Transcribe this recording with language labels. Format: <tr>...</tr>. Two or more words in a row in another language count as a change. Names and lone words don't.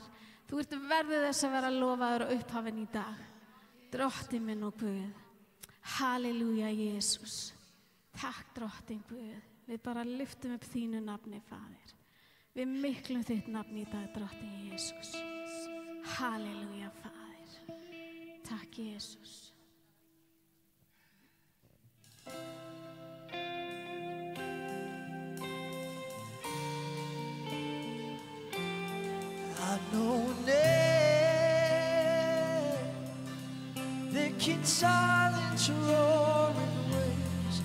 <is>Þú ert verðið þess að vera lofaður og upphafinn í dag. Drottinn minn og Guð. Halleluja, Jesus. Takk, drottinn Guð. Við bara lyftum upp þínu nafni, Faðir. Við miklum þitt nafni í dag, drottinn Jesus. Halleluja, Faðir. Takk, Jesus.</is> <en>I know a name that can silence roaring waves.</en>